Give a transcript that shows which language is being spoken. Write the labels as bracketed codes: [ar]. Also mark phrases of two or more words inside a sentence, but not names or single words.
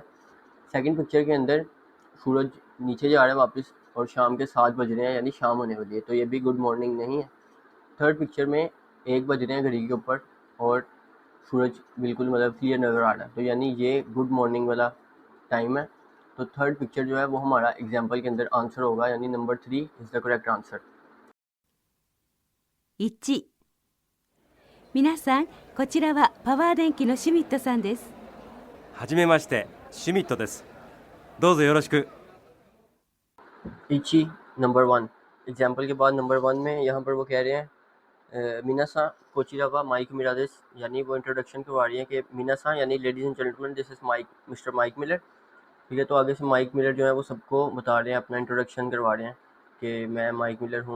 [en] second picture [hi] के अंदर सूरज नीचे जा रहा है वापस और शाम के 7 बज रहे हैं यानी शाम होने वाली है, तो ये भी [en] good morning [hi] नहीं है। [en] third picture [hi] में 1 बज रहे हैं घड़ी के ऊपर और सूरज बिल्कुल मतलब क्लियर नज़र आ रहा है, तो यानी ये [en] good morning [hi] वाला टाइम है। तो [en] third picture [hi] जो है वो हमारा एग्जाम्पल के अंदर आंसर होगा, यानी [en] number 3 is the correct answer. [ja] 1、皆さん、こちらはパワー電機のシュミットさんです。はじめましてシュミットですどうぞよろしく [hi] इची नंबर 1 एग्जाम्पल के बाद नंबर 1 में यहाँ पर वो कह रहे हैं [ja] 皆さん こちらは マイク ミラーです, [hi] यानी वो इंट्रोडक्शन करवा रही है कि मीनासा यानी [en] ladies and gentleman this is Mike Mister Mike Miller. [hi] ठीक है, तो आगे से माइक मिलर जो है वो सबको बता रहे हैं, अपना इंट्रोडक्शन करवा रहे हैं कि मैं माइक मिलर हूँ।